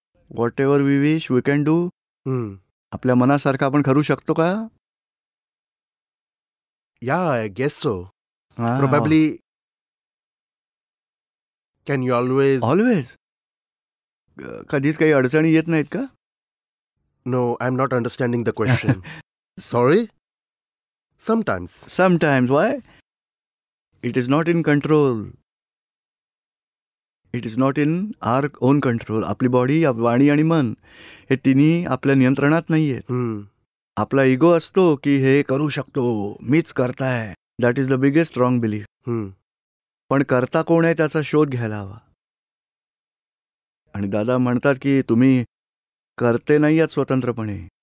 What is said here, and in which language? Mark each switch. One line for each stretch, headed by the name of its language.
English: Whatever we wish we can do.
Marathi: आपल्या मनासारखं आपण करू शकतो का?
English: Yeah, I guess so. Probably. Can you always? Always.
Marathi: कधीच काही अडचणी येत नाहीत का?
English: No, I'm not understanding the question. Sorry? Sometimes. Sometimes. Why? It is not in control. It is not in our own control.
Marathi: आपली body, वाणी आणि मन हे तिन्ही आपल्या नियंत्रणात नाही आहेत. आपला इगो असतो की हे करू शकतो, मीच करताय.
English: That is the biggest wrong belief.
Marathi: पण करता कोण आहे त्याचा शोध घ्यायला हवा. आणि दादा म्हणतात की तुम्ही करते नाही आहात स्वतंत्रपणे.